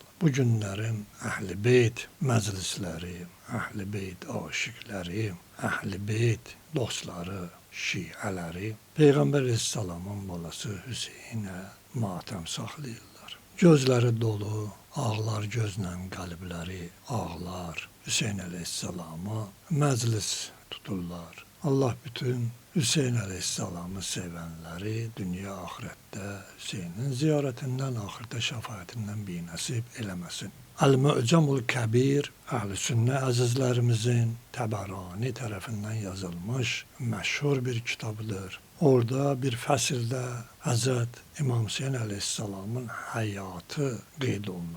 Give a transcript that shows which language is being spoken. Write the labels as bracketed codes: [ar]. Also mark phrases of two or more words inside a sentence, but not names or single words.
[az] Bu günlərin Əhl-i Beyt məclisləri, Əhl-i Beyt aşiqləri, Əhl-i Beyt dostları, şiələri Peyğəmbər aleyhisselamın balası Hüseynə matəm saxlayırlar. Gözləri dolu, ağlar gözlə qəlbləri ağlar. Hüseyin aleyhisselama məclis tuturlar. [tr] Allah bütün Hüseyin aleyhisselamı sevenleri dünya ahirette Hüseyinin ziyaretinden, ahirette şefaatinden bir nasip eləməsin. [az] El-Mu'camul Kəbir, Əhl-i Sünnə əzizlərimizin Təbərani tərəfindən yazılmış məşhur bir kitabıdır. Orada bir fəsildə Həzrət İmam Hüseyin aleyhisselamın həyatı qeyd olunur.